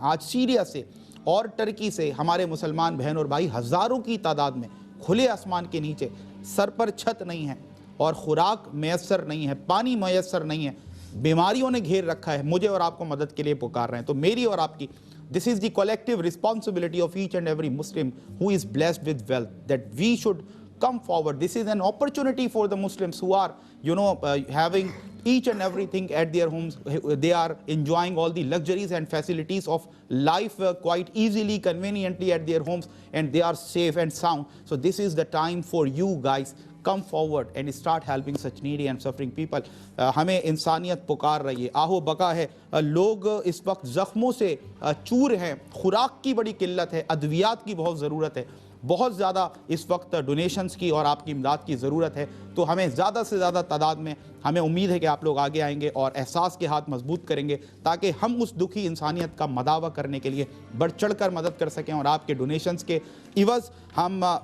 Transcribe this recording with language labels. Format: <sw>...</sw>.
<ur>آج سیریا سے اور ٹرکی سے ہمارے مسلمان بہن اور بھائی ہزاروں کی تعداد میں کھلے آسمان کے نیچے، سر پر چھت نہیں ہے اور خوراک میسر نہیں ہے، پانی میسر نہیں ہے، بیماریوں نے گھیر رکھا ہے، مجھے اور آپ کو مدد کے لیے پکار رہے ہیں. تو میری اور آپ کی</ur> <en>this is the collective responsibility of each and every Muslim who is blessed with wealth, that we should come forward. This is an opportunity for the Muslims who are having each and everything at their homes. They are enjoying all the luxuries and facilities of life quite easily, conveniently at their homes, and they are safe and sound. So this is the time for you guys. Come forward and start helping such needy and suffering people.</en> <ur>ہمیں انسانیت پکار رہی ہے، آہو بقا ہے. لوگ اس وقت زخموں سے چور ہیں، خوراک کی بڑی قلت ہے، ادویات کی بہت ضرورت ہے. بہت زیادہ اس وقت ڈونیشنز کی اور آپ کی امداد کی ضرورت ہے، تو ہمیں زیادہ سے زیادہ تعداد میں ہمیں امید ہے کہ آپ لوگ آگے آئیں گے اور احساس کے ہاتھ مضبوط کریں گے، تاکہ ہم اس دکھی انسانیت کا مداوع کرنے کے لیے بڑھ چڑھ کر مدد کر سکیں اور آپ کے ڈونیشنز کے عوض ہم</ur>